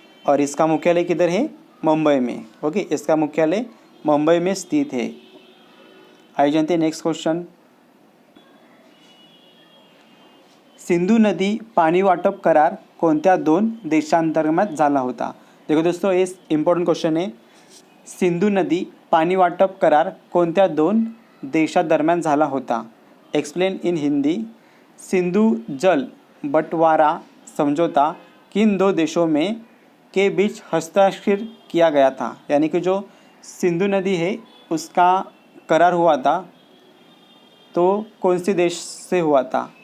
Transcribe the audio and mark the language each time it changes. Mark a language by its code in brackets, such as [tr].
[hi] और इसका मुख्यालय किधर है? मुंबई में। ओके, इसका मुख्यालय मुंबई में स्थित है। आइए जानते हैं नेक्स्ट क्वेश्चन। [mr] सिंधू नदी पाणी वाटप करार कोणत्या दोन देशांतर्गत झाला होता? [hi] देखो दोस्तों, ये इम्पोर्टंट क्वेश्चन है। [mr] सिंधू नदी पाणी वाटप करार कोणत्या दोन देशांदरम्यान झाला होता? [en] Explain in Hindi. [hi] सिंधु जल बंटवारा समझौता किन दो देशों में के बीच हस्ताक्षर किया गया था? यानी कि जो सिंधु नदी है उसका करार हुआ था, तो कौन से देश से हुआ था?